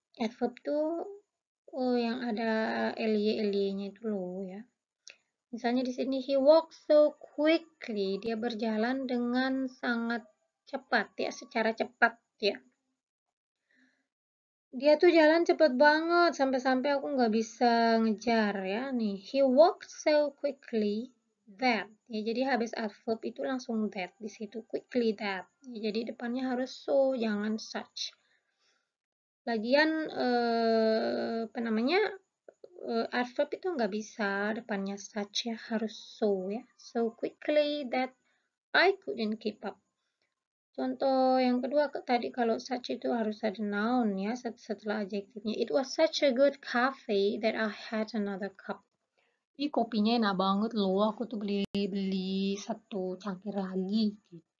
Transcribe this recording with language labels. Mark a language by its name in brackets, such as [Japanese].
[Indonesian] Adverb tuh yang ada ly-nya itu loh ya. Misalnya di sini [English] he walked so quickly, [Indonesian] dia berjalan dengan sangat cepat ya, secara cepat ya. Dia tuh jalan cepet banget, sampai-sampai aku nggak bisa ngejar ya. [English] Nih, he walked so quickly that. [Indonesian] Ya, jadi habis adverb itu langsung that di situ, [English] quickly that. [Indonesian] Ya, jadi depannya harus so, jangan such. Lagian apa namanya? Adverb itu nggak bisa depannya such ya, harus so ya. [English] So quickly that I couldn't keep up. [Indonesian] Contoh yang kedua tadi kalau such itu harus ada noun ya setelah adjektifnya. [English] It was such a good coffee that I had another cup. [Indonesian] Ini kopinya enak banget loh. Aku tuh beli satu cangkir lagi gitu.